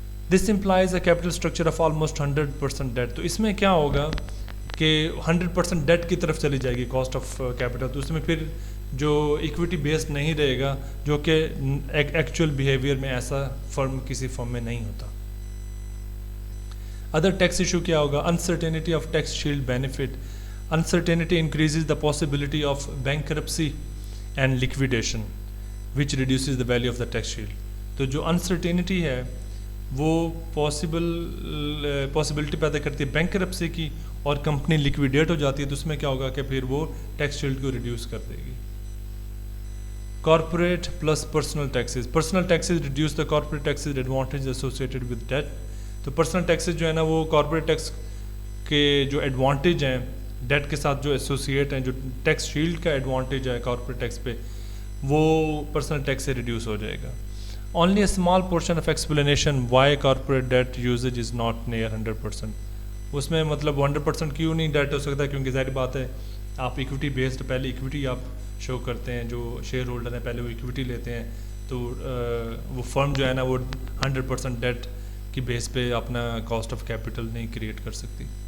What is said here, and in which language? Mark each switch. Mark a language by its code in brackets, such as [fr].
[en] This employs a capital structure of almost 100% debt. [ur] تو اس میں کیا ہوگا کہ 100% ڈیٹ کی طرف چلی جائے گی کاسٹ آف کیپٹل. تو اس میں پھر جو ایکویٹی بیسڈ نہیں رہے گا جو کہ ایکچوئل بیہیویئر میں ایسا کسی فرم میں نہیں ہوتا. [en] other tax issue [ur] کیا ہوگا, [en] Uncertainty of tax shield benefit. Uncertainty increases the possibility of bankruptcy and liquidation which reduces the value of the tax shield. [ur] تو جو انسرٹینٹی ہے وہ پاسبلٹی پیدا کرتی ہے بینکرپسی کی, اور کمپنی لیکویڈیٹ ہو جاتی ہے تو اس میں کیا ہوگا کہ پھر وہ ٹیکس شیلڈ کو ریڈیوس کر دے گی. [en] Corporate plus personal taxes. Personal taxes reduce the corporate taxes advantage associated with debt. [ur] تو پرسنل ٹیکسز جو ہے نا وہ کارپوریٹ ٹیکس کے جو ایڈوانٹیج ہیں ڈیٹ کے ساتھ جو ایسوسیٹ ہیں, جو ٹیکس شیلڈ کا ایڈوانٹیج ہے کارپوریٹ ٹیکس پہ وہ پرسنل ٹیکس سے ریڈیوس ہو جائے گا. [en] Only a small portion of explanation why corporate debt usage is not near 100%. [ur] اس میں مطلب 100% کیوں نہیں ڈیٹ ہو سکتا, کیونکہ ظاہر بات ہے آپ ایکویٹی بیسڈ پہلے ایکویٹی آپ شو کرتے ہیں, جو شیئر ہولڈر ہیں پہلے وہ ایکویٹی لیتے ہیں, تو وہ فرم جو ہے نا وہ 100% ڈیٹ کی بیس پہ اپنا کاسٹ آف کیپٹل نہیں کریٹ کر سکتی.